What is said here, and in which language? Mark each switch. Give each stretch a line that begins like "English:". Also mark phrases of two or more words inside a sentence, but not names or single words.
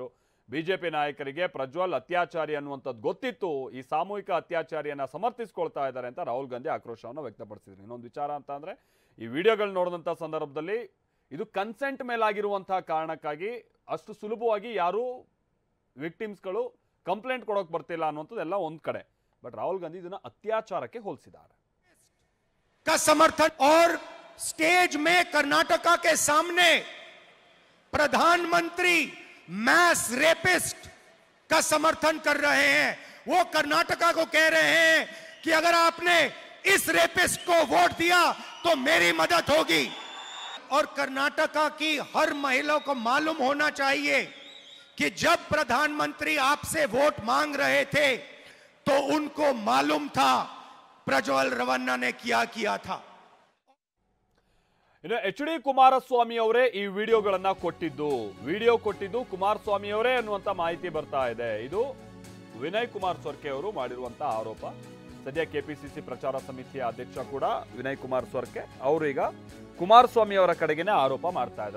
Kannada: ಬಿಜೆಪಿ ನಾಯಕರಿಗೆ ಪ್ರಜ್ವಲ್ ಅತ್ಯಾಚಾರಿ ಅನ್ನುವಂಥದ್ದು ಗೊತ್ತಿತ್ತು, ಈ ಸಾಮೂಹಿಕ ಅತ್ಯಾಚಾರಿಯನ್ನ ಸಮರ್ಥಿಸಿಕೊಳ್ತಾ ಇದ್ದಾರೆ ಅಂತ ರಾಹುಲ್ ಗಾಂಧಿ ಆಕ್ರೋಶವನ್ನು ವ್ಯಕ್ತಪಡಿಸಿದ್ರು. ಇನ್ನೊಂದು ವಿಚಾರ ಅಂತ ಅಂದ್ರೆ ಈ ವಿಡಿಯೋಗಳು ನೋಡಿದಂಥ ಸಂದರ್ಭದಲ್ಲಿ ಇದು ಕನ್ಸೆಂಟ್ ಮೇಲಾಗಿರುವಂತಹ ಕಾರಣಕ್ಕಾಗಿ ಅಷ್ಟು ಸುಲಭವಾಗಿ ಯಾರು ವಿಕ್ಟಿಮ್ಸ್ಗಳು ಕಂಪ್ಲೇಂಟ್ ಕೊಡೋಕೆ ಬರ್ತಿಲ್ಲ ಅನ್ನುವಂಥದ್ದೆಲ್ಲ ಒಂದು ಕಡೆ. ಬಟ್ ರಾಹುಲ್ ಗಾಂಧಿ ಇದನ್ನ ಅತ್ಯಾಚಾರಕ್ಕೆ ಹೋಲಿಸಿದ್ದಾರೆ.
Hindi: समर्थन और स्टेज में कर्नाटका के सामने प्रधानमंत्री
English: mass rapist
Hindi: का समर्थन कर रहे हैं. वो कर्नाटका को कह रहे हैं कि अगर आपने इस रेपिस्ट को वोट दिया तो मेरी मदद होगी. और कर्नाटका की हर महिला को मालूम होना चाहिए कि जब प्रधानमंत्री आपसे वोट मांग रहे थे तो उनको मालूम था प्रज्वल रेवण्णा ने क्या किया था.
Kannada: ಇನ್ನು ಎಚ್.ಡಿ. ಕುಮಾರಸ್ವಾಮಿ ಅವರೇ ಈ ವಿಡಿಯೋಗಳನ್ನ ಕೊಟ್ಟಿದ್ದು ಕುಮಾರಸ್ವಾಮಿ ಅವರೇ ಅನ್ನುವಂತ ಮಾಹಿತಿ ಬರ್ತಾ ಇದೆ. ಇದು ವಿನಯ್ ಕುಮಾರ್ ಸೊರ್ಕೆ ಅವರು ಮಾಡಿರುವಂತಹ ಆರೋಪ. ಸದ್ಯ ಕೆಪಿಸಿಸಿ ಪ್ರಚಾರ ಸಮಿತಿಯ ಅಧ್ಯಕ್ಷ ಕೂಡ ವಿನಯ್ ಕುಮಾರ್ ಸೊರ್ಕೆ ಅವರು ಈಗ ಕುಮಾರಸ್ವಾಮಿ ಅವರ ಕಡೆಗೇನೆ ಆರೋಪ ಮಾಡ್ತಾ ಇದ್ದಾರೆ.